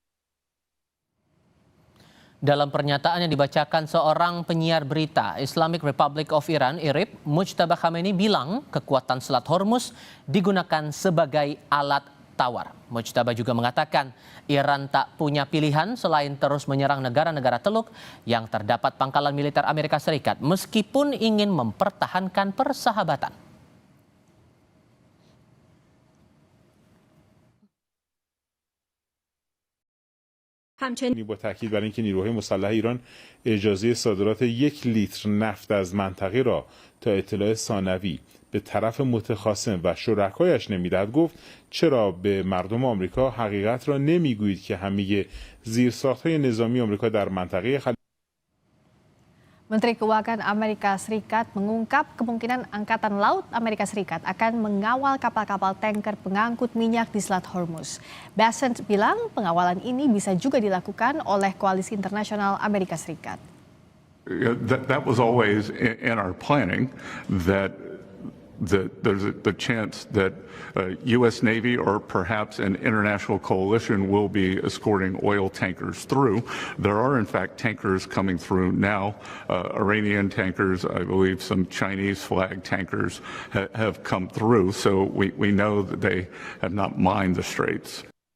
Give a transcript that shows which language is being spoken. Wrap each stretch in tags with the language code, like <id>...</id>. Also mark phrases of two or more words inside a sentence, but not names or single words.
<id>Dalam pernyataan yang dibacakan seorang penyiar berita Islamic Republic of Iran (IRIB), Mujtaba Khamenei bilang kekuatan Selat Hormuz digunakan sebagai alat tawar. Mujtaba juga mengatakan Iran tak punya pilihan selain terus menyerang negara-negara teluk yang terdapat pangkalan militer Amerika Serikat meskipun ingin mempertahankan persahabatan.</id> <fa>با تاکید بر اینکه نیروهای مسلح ایران اجازه صادرات 1 لیتر نفت از منطقه را تا اطلاع ثانوی به طرف متخاصم و شرکایش نمیدهد گفت چرا به مردم آمریکا حقیقت را نمیگویید که همه زیرساخت‌های نظامی آمریکا در منطقه</fa> <id>Menteri Keuangan Amerika Serikat mengungkap kemungkinan Angkatan Laut Amerika Serikat akan mengawal kapal-kapal tanker pengangkut minyak di Selat Hormuz. Bessent bilang pengawalan ini bisa juga dilakukan oleh Koalisi Internasional Amerika Serikat.</id> <en>That was always in our planning that there's the chance that U.S. Navy or perhaps an international coalition will be escorting oil tankers through. There are, in fact, tankers coming through now, Iranian tankers, I believe some Chinese flag tankers have come through, so we know that they have not mined the straits.</en>